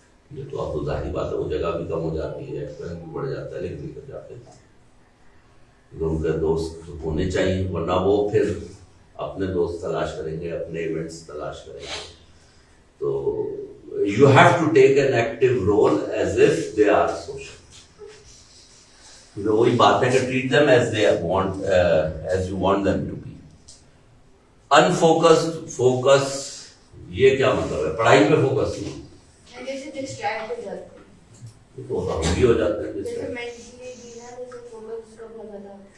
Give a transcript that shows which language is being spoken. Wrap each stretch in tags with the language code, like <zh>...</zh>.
<ur>یہ تو اب تو ظاہری بات ہے, وہ جگہ بھی کم ہو جاتی ہے, ایکسپینس بھی بڑھ جاتا ہے, لیکن لے کر جاتے ہیں. ان کے دوست ہونے چاہیے, ورنہ وہ پھر اپنے دوست تلاش کریں گے, اپنے ایونٹس تلاش کریں گے.</ur> <en>تو you have to take an active role as if they are social.</en> <ur>وہی بات ہے کہ</ur> <en>Treat them as they want, as you want them to be.</en> <ur>Unfocused focus, یہ کیا مطلب ہے؟ پڑھائی پہ فوکس نہیں, جیسے ڈسٹریکٹ ہو جاتے ہیں, یہ تو ہم بھی ہو جاتے ہیں. جیسے مینٹلی ڈینا جیسے فوکس کم ہو جاتا ہے.</ur>